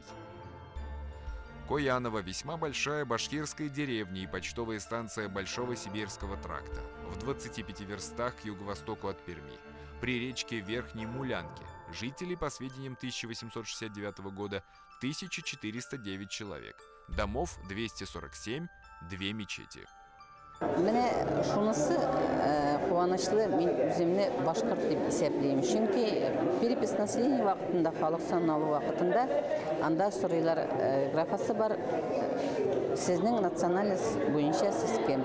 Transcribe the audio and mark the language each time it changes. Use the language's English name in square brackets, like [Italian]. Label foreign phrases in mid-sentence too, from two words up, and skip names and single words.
[Russian] Кояново – весьма большая башкирская деревня и почтовая станция Большого Сибирского тракта, в 25 верстах к юго-востоку от Перми, при речке Верхней Мулянке. Жителей, по сведениям 1869 года, 1409 человек, домов 247, две мечети. [Tatar] Менә шунысы куанычлы, мин үземне башкорт дип исәплим. Чөнки [Russian] перепись населения [Tatar] вакытында, халык саналу вакытында, анда сорыйлар графасы бар. Сезнең национальность буенча сез кем?